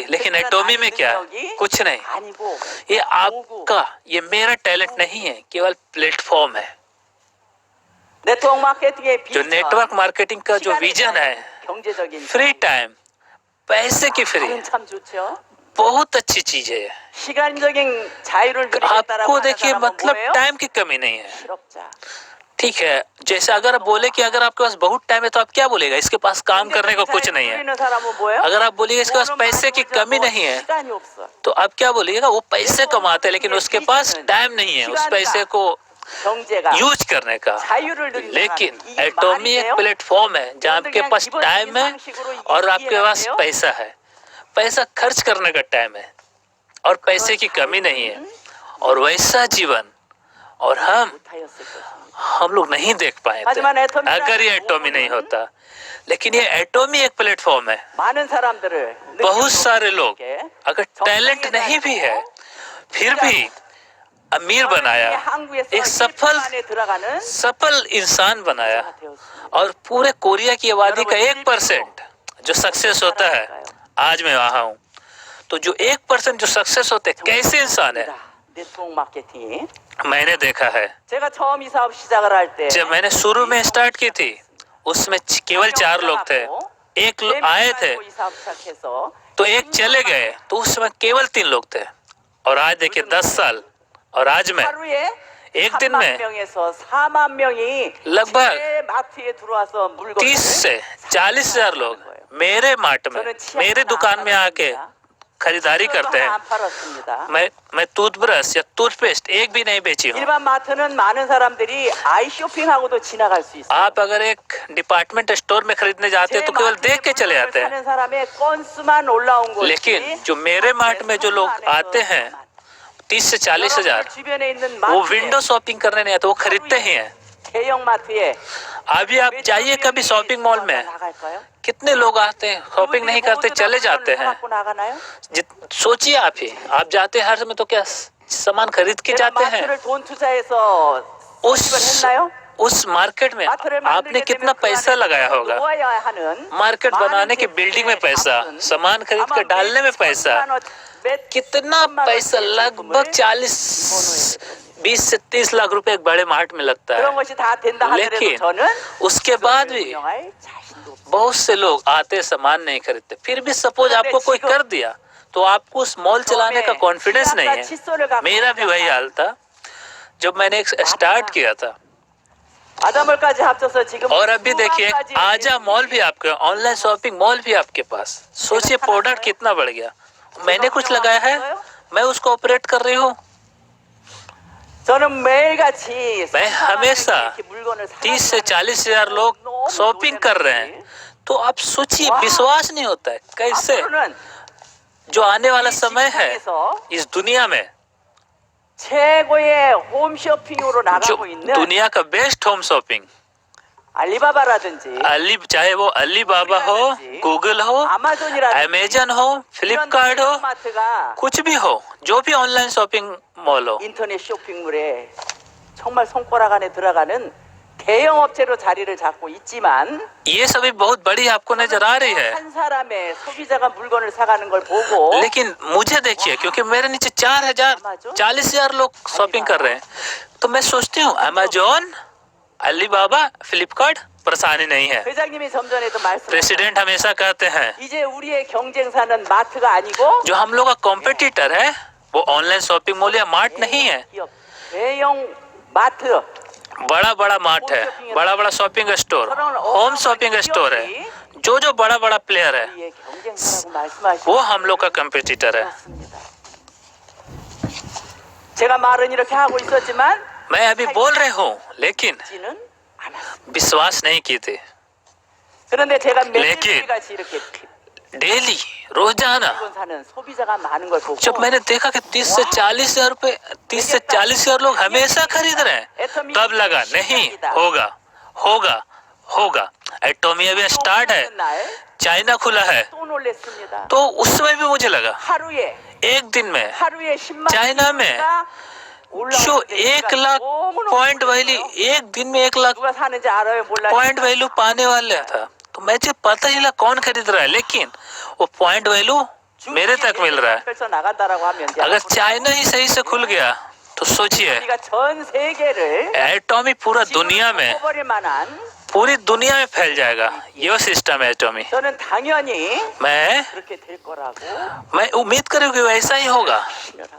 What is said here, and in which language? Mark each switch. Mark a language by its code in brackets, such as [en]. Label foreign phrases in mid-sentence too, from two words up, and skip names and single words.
[hi] लेकिन एटॉमी में क्या, कुछ नहीं। ये आपका, ये मेरा टैलेंट नहीं है, केवल प्लेटफॉर्म है। [en] network marketing [hi] जो [en] network marketing [hi] का जो विजन है, [en] free time, [hi] पैसे की फ्री, [ko] 참 좋죠. [hi] बहुत अच्छी चीज है। [ko] 시간적인 자유를 누리겠다라고 [hi] आपको [ko] 하는 [hi] देखिए [ko] 사람은 [hi] मतलब [ko] 뭐예요? [hi] टाइम की कमी नहीं है। [ko] 실업자. [hi] ठीक है, जैसे अगर आप बोले कि अगर आपके पास बहुत टाइम है तो आप क्या बोलेगा? इसके पास काम करने को कुछ नहीं है। [ko] 누리는 사람은 뭐예요? [hi] अगर आप बोलिए इसके पास पैसे की कमी नहीं है [ko] 시간이 없어. [hi] तो आप क्या बोलिएगा? वो पैसे कमाते हैं लेकिन उसके पास टाइम नहीं है उस पैसे को [ko] 경제가 [hi] यूज करने का। [ko] 자유를 누리는 [hi] लेकिन [ko] 사람. 이게 [hi] एटॉमी [ko] 말이 [hi] एक [ko] 돼요? [hi] प्लेटफॉर्म है जहाँ आपके पास टाइम है और आपके पास पैसा है। पैसा खर्च करने का टाइम है और पैसे की कमी नहीं है, और वैसा जीवन और हम लोग नहीं देख पाए थे अगर ये एटॉमी नहीं होता। लेकिन ये एटॉमी एक प्लेटफॉर्म है। [ko] 많은 사람들을 [hi] बहुत सारे लोग अगर टैलेंट नहीं भी है फिर भी अमीर बनाया, एक सफल इंसान बनाया। और पूरे कोरिया की आबादी का 1% जो सक्सेस होता है, आज मैं वहाँ हूँ, तो जो 1% जो सक्सेस होते हैं कैसे इंसान है [en] network marketing. [hi] मैंने देखा है। [ko] 제가 처음 이 사업 시작을 할 때 [hi] जब मैंने शुरू में स्टार्ट की थी उसमें केवल 4 लोग थे। एक लोग आए थे [ko] 이 사업 시작해서 [hi] तो एक चले गए तो उस समय केवल 3 लोग थे। और आज देखिए 10 साल और आज में [ko] 하루에 [hi] एक दिन में [ko] 3만 명에서 4만 명이 [hi] लगभग [ko] 제 마트에 들어와서 물건을 [hi] 30 से 40 हजार लोग मेरे मार्ट में, मेरे दुकान में आके खरीदारी करते हैं। [ko] 안 팔았습니다. [hi] मैं टूथब्रश या टूथपेस्ट एक भी नहीं बेची हूँ। [ko] 일반 마트는 많은 사람들이 아이 쇼핑하고도 지나갈 수 있어요. [hi] आप अगर एक [en] department store [hi] में खरीदने जाते हैं तो केवल देख के चले जाते हैं। [ko] 사는 사람의 건수만 올라온 거지. [hi] लेकिन जो मेरे मार्ट में जो लोग आते हैं 30 से 40 हजार, [ko] 주변에 있는 [hi] वो [ko] 마트에 [en] window shopping [hi] करने नहीं आते, वो खरीदते ही हैं। [ko] 대형 마트에 [hi] अभी आप जाइए कभी शॉपिंग मॉल में, [ko] 나갈까요? [hi] कितने लोग आते हैं, शॉपिंग नहीं करते चले जाते हैं। [ko] 갖고 나가나요? [hi] सोचिए आप ही, आप जाते हैं हर समय तो क्या सामान खरीद के जाते हैं। [ko] 마트를 돈 투자해서 수입을 했나요? [hi] उस मार्केट में आपने कितना पैसा लगाया होगा? [ko] 놓아야 하는 [hi] मार्केट बनाने के बिल्डिंग में पैसा, सामान खरीद कर डालने में पैसा, कितना पैसा, लगभग 20 से 30 लाख रुपए एक बड़े मार्ट में लगता [ko] 그런 [hi] है। [ko] 것이 다 된다 하더라도 [hi] लेकिन [ko] 저는 [hi] उसके बाद भी [ko] 운영할 자신도 없어요. [hi] बहुत से लोग आते सामान नहीं खरीदते। फिर भी सपोज आपको कोई कर दिया तो आपको उस मॉल चलाने का कॉन्फिडेंस नहीं है। मेरा भी वही हाल था जब मैंने एक स्टार्ट किया था। [ko] 아담을까지 합쳐서 지금 [hi] और अभी देखिए आजा मॉल भी आपके, [en] online shopping mall [hi] भी आपके पास। सोचिए प्रोडक्ट कितना बढ़ गया। मैंने कुछ लगाया है, मैं उसको ऑपरेट कर रही हूँ। [ko] 저는 매일같이 [hi] मैं हमेशा 30 से 40 हजार लोग शॉपिंग कर रहे हैं, तो आप सोचिए विश्वास नहीं होता है कैसे [ko] 앞으로는 [hi] जो आने वाला समय है इस दुनिया में, [ko] 최고의 홈쇼핑으로 [hi] जो [ko] 나가고 있는 [hi] दुनिया का [en] best home shopping [ko] 알리바바라든지 [hi] अली, चाहे वो अली बाबा हो, गूगल हो, [ko] 아마존이라든지 [hi] अमेजन हो, फ्लिपकार्ट हो, [ko] 마트가 [hi] कुछ भी हो, जो भी [en] online shopping mall [hi] हो, [ko] 인터넷 쇼핑몰에 정말 손가락 안에 들어가는 대형 업체로 자리를 잡고 있지만 [hi] ये सभी बहुत बड़ी आपको नजर आ रही है। [ko] 한 사람의 소비자가 물건을 사가는 걸 보고 [hi] लेकिन मुझे देखिए, क्योंकि मेरे नीचे 40,000 लोग शॉपिंग कर रहे हैं, तो मैं सोचती हूँ अमेजोन, अलीबाबा, फ्लिपकार्ट परेशानी नहीं है। [ko] 회장님이 좀 전에도 말씀 [hi] प्रेसिडेंट हमेशा कहते हैं [ko] 이제 우리의 경쟁사는 마트가 아니고 [hi] जो हम लोग का कॉम्पिटिटर है वो [en] online shopping mall [hi] या मार्ट नहीं है, [ko] 기업, 대형 마트 [hi] बड़ा बड़ा मार्ट है, बड़ा बड़ा [en] shopping store, home shopping store [hi] है। जो जो बड़ा बड़ा प्लेयर है [ko] 우리의 경쟁사라고 말씀하시는 [hi] वो हम लोग का कॉम्पिटिटर है। [ko] 제가 말은 이렇게 하고 있었지만 [hi] मैं अभी बोल रहे हूँ, लेकिन [ko] 지는 않았습니다. [hi] विश्वास नहीं की थी। [ko] 그런데 제가 [hi] लेकिन [ko] 매일같이 이렇게 [hi] डेली रोजाना [ko] 물건 사는 소비자가 많은 걸 보고 [hi] जब मैंने देखा कि 30 से 40 हजार रुपए, 30 से 40 हजार लोग हमेशा खरीद रहे हैं, तब लगा नहीं होगा, होगा, होगा। एटॉमी अभी स्टार्ट है, [ko] 날 [hi] चाइना खुला है, [ko] 또 놀랬습니다. [hi] तो उस समय भी मुझे लगा [ko] 하루에 [hi] एक दिन में [ko] 하루에 10만 [hi] चाइना में जो 1 लाख [en] point value, [hi] एक दिन में 1 लाख [ko] 누가 사는지 알아요? 몰라요? [en] point value [hi] पाने वाला था, तो मुझे पता ही लगा कौन खरीद रहा है, लेकिन वो [en] point value [hi] मेरे तक मिल रहा है। [ko] 펼쳐 나간다라고 하면 이제 [hi] अगर चाइना ही सही से खुल गया तो सोचिए [ko] 우리가 전 세계를 [hi] एटॉमी पूरा दुनिया में, [ko] 버릴 만한 [hi] पूरी दुनिया में फैल जाएगा। ये सिस्टम है एटॉमी। [ko] 저는 당연히 [hi] मैं [ko] 그렇게 될 거라고 [hi] मैं उम्मीद करूँ कि वैसा ही होगा, [ko] 신뢰합니다.